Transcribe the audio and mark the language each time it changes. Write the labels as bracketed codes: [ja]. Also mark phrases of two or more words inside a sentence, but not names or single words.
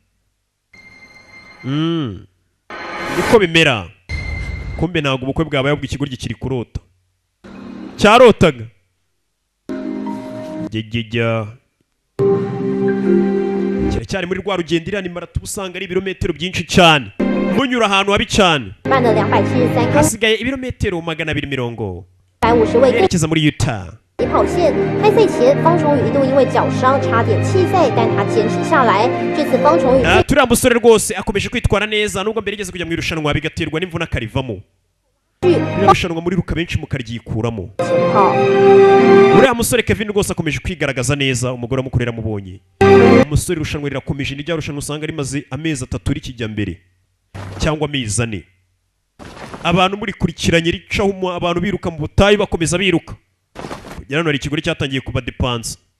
[rw] niko bimera kumbe ntabwo ubukwe bwabaye ubwo ikigoryi kiri kurota cyarotaga jya kiracyari muri rwa rugendo iriya ni marato uba usanga ari ibirometero byinshi cyane munyura ahantu habi cyane hasigaye ibirometero 250yerekeza muri Utah [zh] 跑线，开赛前方崇宇一度因为脚伤差点弃赛，但他坚持下来。这次方崇宇 [rw] turiya musore rwose akomeje kwitwara neza nubwo mbere yigeze kujya mu irushanwa bigaterwa n'imvune akarivamo irushanwa muri ruka benshi mukaryikuramo uriya musore Kevin rwose akomeje kwigaragaza neza umugore amukorera mubonye umusore irushanwa rirakomeje ni rya rushanwa usanga rimaze amezi 3 rikijya mbere cyangwa amezi 4 abantu murikurikiranye ricaho abantu biruka mu butayu bakomeza biruka kugera hano hari ikigore cyatangiye kuba depanse